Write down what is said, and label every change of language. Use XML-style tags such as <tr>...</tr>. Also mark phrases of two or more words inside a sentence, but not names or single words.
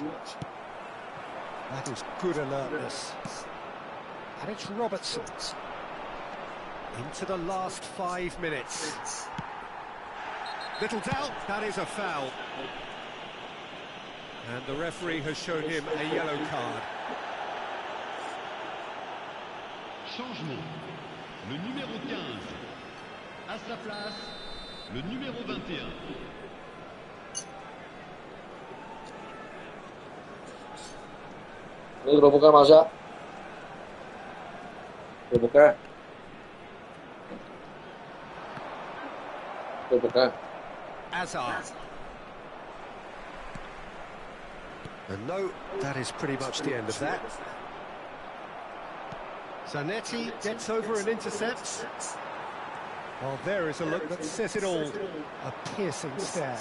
<en>That is good alertness. And it's Robertson. Into the last 5 minutes. Little doubt, that is a foul. And the referee has shown him a yellow card.</en> <fr>Changement. Le numéro 15. À sa place, le numéro 21.</fr> <id>Ini udah buka masa? Udah buka. Udah buka. Azar.</id> <en>And no, that is pretty much the end of that. Zanetti gets over and intercepts. Well, there is a look that says it all. A piercing stare.</en>